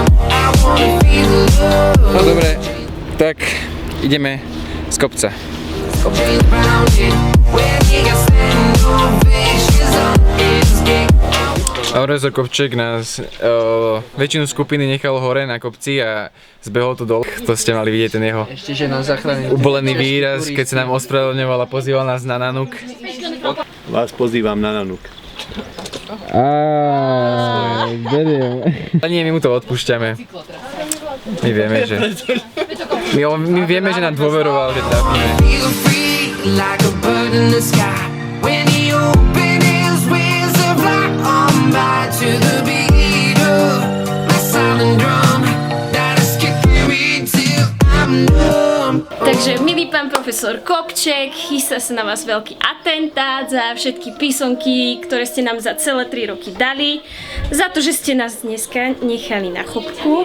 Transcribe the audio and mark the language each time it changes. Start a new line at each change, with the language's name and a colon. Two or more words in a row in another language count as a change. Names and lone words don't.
English: I wanna feel the
Slovak: No
English: love.
Slovak: dobre, tak ideme z kopca.
English: James Brown did when he got standing ovations on his gig.
Slovak: Aurezor Kopček nás väčšinu skupiny nechal hore na kopci a zbehol tu dole. To ste mali vidieť, ten jeho Ešte, že nás zachránil. ubolený výraz, keď sa nám ospravedlňoval a pozýval nás na nanuk. Vás pozývam na nanuk. Ale nie, my mu to odpúšťame. My vieme, že my vieme, že nám dôveroval, že trafíme.
English: Feel free like a bird in the sky when he opened his wings to fly on by to the beat of my silent drum that is kicking me till I'm numb.
Slovak: Takže, milý pán profesor, profesor Kopček, chystá sa na vás veľký atentát za všetky písomky, ktoré ste nám za celé 3 roky dali, za to, že ste nás dneska nechali na chopku.